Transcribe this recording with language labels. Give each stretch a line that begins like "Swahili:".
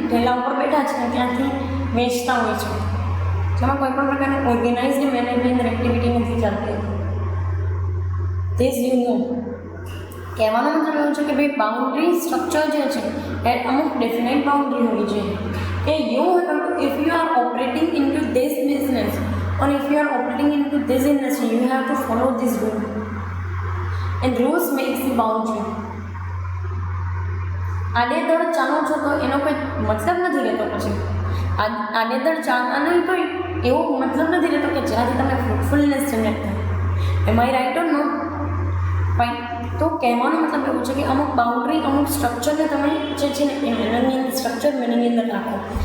Gujarati: થેલા ઉપર બેઠા છે ને ત્યાંથી વેચતા હોય છે, જેમાં કોઈ પણ પ્રકારની ઓર્ગેનાઇઝડ મેનરની અંદર એક્ટિવિટી નથી ચાલતી.
English: This you know.
Gujarati: કહેવાનો મતલબ એવું છે કે ભાઈ બાઉન્ડ્રી સ્ટ્રક્ચર જે છે એ અમુક ડેફિનેટ બાઉન્ડ્રી હોવી જોઈએ. કે
English: You have to, if you are operating into this business or if you are operating into this industry, you have to follow this rule, and rules makes the boundary.
Gujarati: આડેધડ ચાલો છો તો એનો કોઈ મતલબ નથી રહેતો. પછી આડેધડ ચાલવાનો કોઈ એવો મતલબ નથી રહેતો કે જ્યાંથી તમને ફ્રૂટફુલનેસ જનરેટ થાય.
English: Am I right or no?
Gujarati: Fine. તો કહેવાનો મતલબ એવું છે કે અમુક બાઉન્ડ્રી, અમુક સ્ટ્રક્ચરને તમે જે છે ને એની સ્ટ્રક્ચર મેનીની અંદર રાખો.